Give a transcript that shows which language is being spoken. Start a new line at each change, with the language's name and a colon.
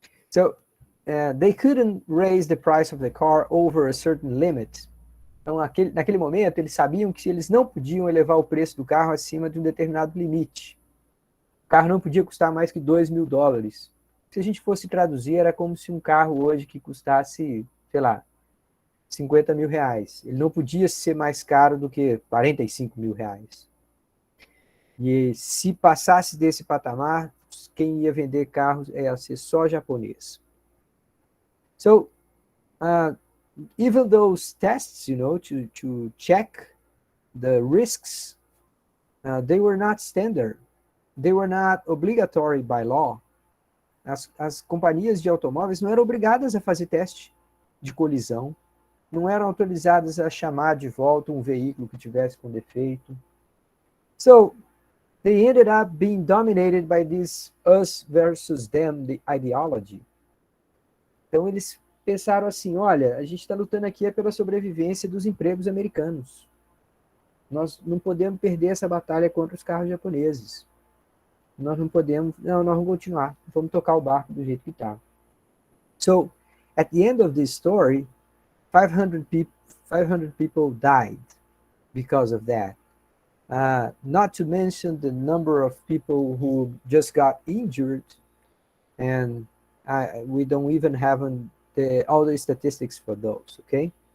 English: So they couldn't raise the price of the car over a certain limit.
Portuguese: Então, naquele momento, eles sabiam que eles não podiam elevar o preço do carro acima de um determinado limite. O carro não podia custar mais que $2.000. Se a gente fosse traduzir, era como se um carro hoje que custasse, sei lá, R$50.000. Ele não podia ser mais caro do que R$45.000. E se passasse desse patamar, quem ia vender carros ia ser só japonês.
English: So, even those tests, to check the risks, they were not standard. They were not obligatory by law.
Portuguese: As companhias de automóveis não eram obrigadas a fazer teste de colisão, não eram autorizadas a chamar de volta um veículo que tivesse com defeito.
English: So, they ended up being dominated by this us versus them ideology.
Portuguese: Então, eles pensaram assim, olha, a gente está lutando aqui pela sobrevivência dos empregos americanos. Nós não podemos perder essa batalha contra os carros japoneses. Nós não podemos, nós vamos continuar, vamos tocar o barco do jeito que está.
English: So, at the end of this story, 500 people died because of that. Not to mention the number of people who just got injured, and we don't even have all the statistics for those, okay?